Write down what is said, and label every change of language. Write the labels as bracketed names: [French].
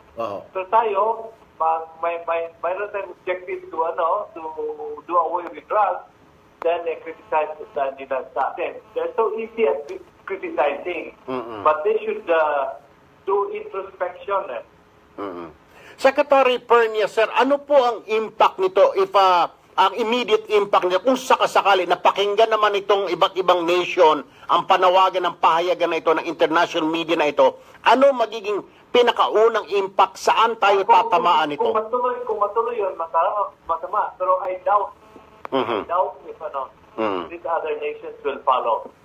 [Filipino] Oho. So tayo, mayroon tayong [English] objective to do away with drugs, then they criticize [Filipino] nila sa atin. [English] They're so easy at criticizing. But they should do introspection. [Filipino] Secretary Pernia, sir, ano po ang impact nito if ang immediate impact nito kung sakasakali napakinggan naman itong iba't ibang nation ang panawagan ng pahayagan na ito ng international media na ito, ano magiging pinakaunang impact, saan tayo tatamaan ito? Kung matuloy yun, masama. Pero [English] I doubt if these other nations will follow.